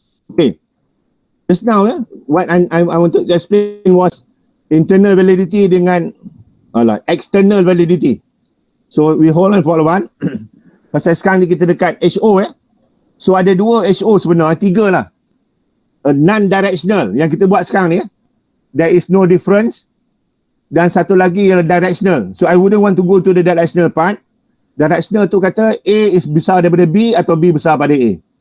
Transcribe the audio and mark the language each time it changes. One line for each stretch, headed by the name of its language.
English: Okay. Just now what I wanted to explain was internal validity dengan external validity. So we hold on for a while.
Malay: Pasal sekarang ni kita dekat HO So ada 2 HO sebenarnya, 3 lah. Non-directional yang kita buat sekarang ni.
English: There is no difference.
Malay: Dan satu lagi ialah directional.
English: So I wouldn't want to go to the directional part.
Malay: Directional tu kata A is besar daripada B atau B besar pada A.